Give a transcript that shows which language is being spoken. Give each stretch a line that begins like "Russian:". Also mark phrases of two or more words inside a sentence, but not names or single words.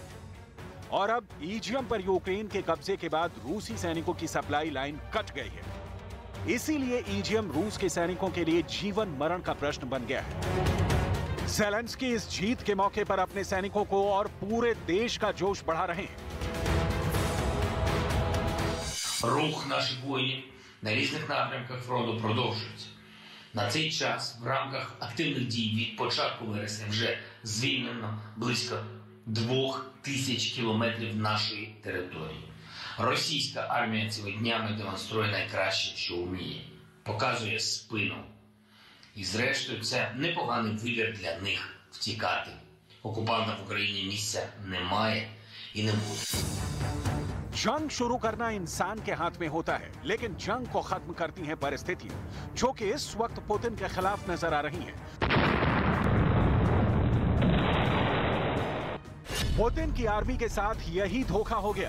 Hindi: और अब ईजियम पर यूक्रेन के कब्जे के बाद रूसी सैनिकों की
English: supply line
Hindi: कट गई है। इसीलिए ईजियम रूस के सैनिकों के लिए जीवन मरण का प्रश्न बन गया है। ज़ेलेंस्की इस जीत के मौके पर अपने सैनिकों को और पूरे देश का जोश बढ़ा रहे हैं।
Ukrainian: Рух наших воїнів на різних напрямках фронту продовжується. На цей час в рамках активних дій від початку вересня вже звільнено близько 2000 кілометрів нашої території. Російська армія цими днями демонструє найкраще, що вміє. Показує спину. І зрештою це непоганий вибір для них втікати. Окупантам в Україні місця немає і не буде.
Hindi: जंग शुरू करना इंसान के हाथ में होता है, लेकिन जंग को खत्म करती हैं परिस्थितियां, जो कि इस वक्त पुतिन के खिलाफ नजर आ रही हैं। पुतिन की आर्मी के साथ यही धोखा हो गया।